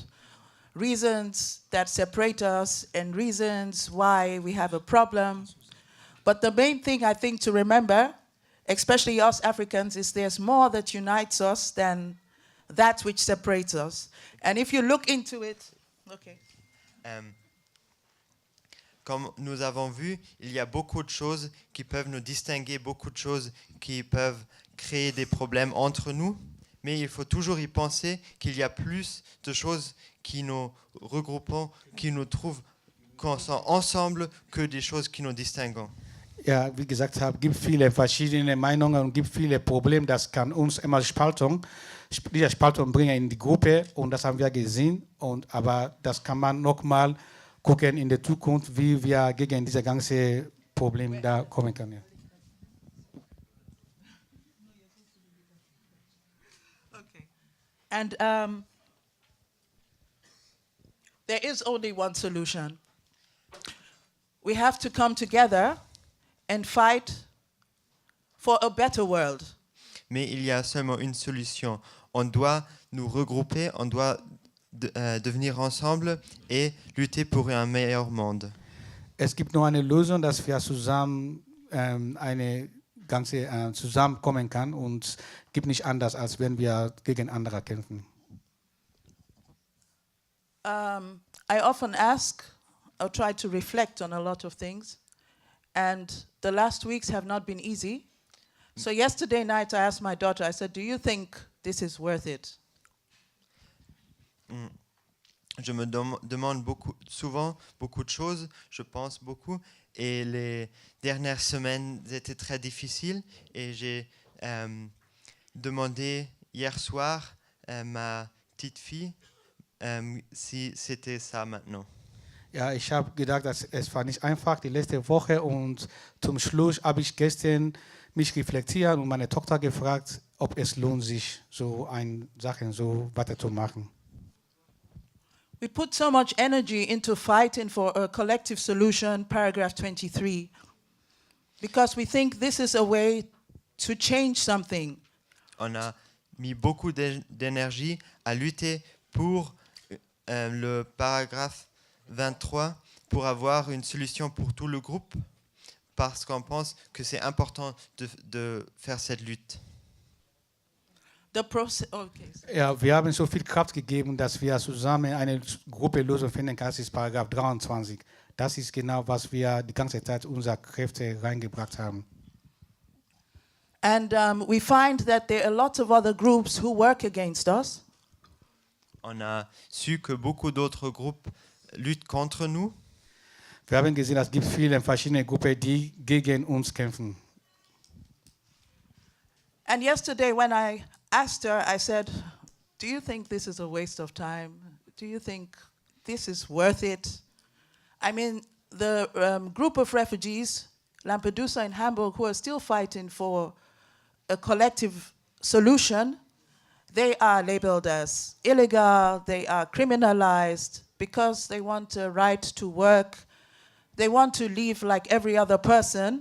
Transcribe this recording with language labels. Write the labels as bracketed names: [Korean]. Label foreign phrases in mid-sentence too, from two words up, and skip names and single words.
[English] Reasons that separate us and reasons why we have a problem. But the main thing I think to remember, especially us Africans, is there's more that unites us than that which separates us. And if you look into it, okay. [French] Comme nous avons vu, il y a beaucoup de choses qui peuvent nous distinguer, beaucoup de choses qui peuvent créer des problèmes entre nous, mais il faut toujours y penser qu'il y a plus de choses qui nous regroupent, qui nous trouvent ensemble, que des choses qui nous distinguent. [German] Ja, wie gesagt habe, gibt viele verschiedene Meinungen und gibt viele Probleme. Das kann uns immer diese Spaltung bringen in die Gruppe und das haben wir gesehen. Aber das kann man nochmal gucken in der Zukunft, wie wir gegen diese ganze Probleme da kommen können. [English] Okay. And there is only one solution. We have to come together and fight for a better world. [French] Mais il y a seulement une solution. On doit nous regrouper, on doit devenir ensemble et lutter pour un meilleur monde. [German] Es gibt nur eine Lösung, dass wir zusammen zusammenkommen kann und es gibt nicht anders, als wenn wir gegen andere kämpfen. [English] I often ask or try to reflect on a lot of things, and the last weeks have not been easy. So yesterday night I asked my daughter, I said, do you think this is worth it? [French] Je me demande souvent beaucoup de choses, je pense beaucoup, et les dernières semaines étaient très difficiles, et j'ai demandé hier soir à ma petite fille si c'était ça maintenant. [German] Ja, ich habe gedacht, dass es war nicht einfach die letzte Woche und zum Schluss habe ich gestern mich reflektiert und meine Tochter gefragt, ob es lohnt sich, so ein Sachen so weiterzumachen. [English] We put so much energy into fighting for a collective solution, paragraph 23, because we think this is a way to change something. [French] On a mis beaucoup d'énergie à lutter pour le paragraphe 23 pour avoir une solution pour tout le groupe parce qu'on pense que c'est important de faire cette lutte. [German] Ja, wir haben so viel Kraft gegeben, dass wir zusammen eine Gruppe Lösung finden können. Das ist Paragraph 23. Das ist genau, was wir die ganze Zeit unsere Kräfte reingebracht haben. [English] And we find that there are lots of other groups who work against us. [French] On a su que beaucoup d'autres groupes luttent contre nous. [German] Wir haben gesehen, es gibt viele verschiedene Gruppen, die gegen uns kämpfen. [English] And yesterday when I asked her, I said, do you think this is a waste of time? Do you think this is worth it? I mean, the group of refugees, Lampedusa and Hamburg, who are still fighting for a collective solution, they are labeled as illegal, they are criminalized because they want a right to work, they want to live like every other person.